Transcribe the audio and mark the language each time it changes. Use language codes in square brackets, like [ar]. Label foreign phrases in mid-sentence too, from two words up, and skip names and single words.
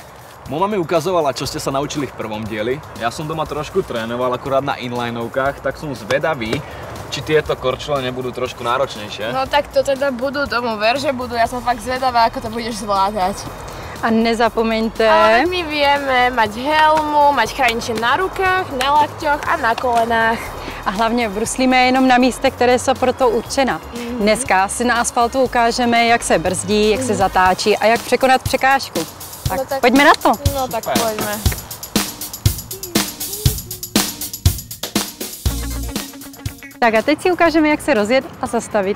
[sk] Moja mi ukazovala, čo ste sa naučili v prvom dieli. Ja som doma trošku trénoval, akurát na inlineovkách, tak som zvedavý, či tieto korčule nebudú trošku náročnejšie. No tak to teda budú, tomu ver, že budú. Ja som fakt zvedavá, ako to budeš zvládať. [cs] A nezapomeňte... [sk] Ale my vieme mať helmu, mať chrániče na rukách, na lakťoch a na kolenách. [cs] A hlavně bruslíme jenom na místech, které jsou pro to určena. Dneska si na asfaltu ukážeme, jak se brzdí, jak se zatáčí a jak překonat překážku. Tak, No tak pojďme na to. [sk] No tak poďme. [cs] Tak a teď si ukážeme, jak se rozjet a zastavit.